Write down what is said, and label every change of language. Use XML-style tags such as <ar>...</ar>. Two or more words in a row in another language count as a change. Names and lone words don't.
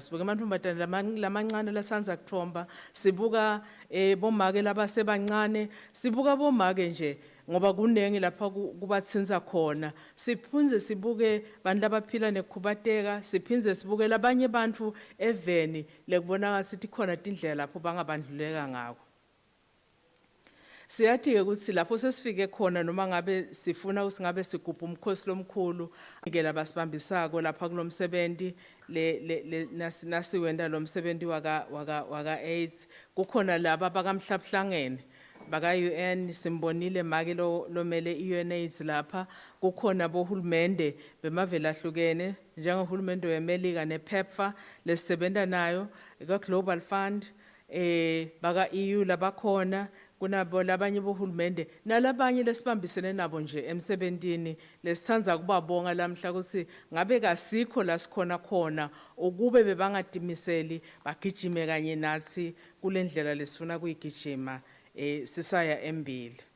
<ss>Sibuka emantfombatane lamancane lasanza kuthomba sibuka bomake labasebancane sibuka bomake nje ngoba kunengi lapha kubatsinza khona. Siphindze sibuke bantu labaphila nekhubateka siphindze sibuke labanye bantu eveni lekubonakala sithi khona tindlela lapho bangabandluleka ngako. Siyathi-ke ukuthi lapho sesifike khona noma ngabe sifuna ukuthi ngabe sigubha umkhosi lomkhulu ngeke basibambisako lapha kulomsebenzi nasiwenda lo msebenzi waka AIDS kukhona laba bakamhlabuhlangene baka UN simbonile make lomele i-UNAIDS lapha kukhona bohulumende bemavela hlukene njengohulumende weMelika nePEPFAR lesisebenta nayo ka Global Fund baka EU labakhona kunabo labanye bohulumende nalabanye lesibambisene nabo nje emsebentini lesithandza kubabonga lamhla ukuthi ngabe kasikho la sikhona khona ukube bebangadimiseli bagijime kanye nathi kulendlela lesifuna kuyigijima sisaya embili.</ss>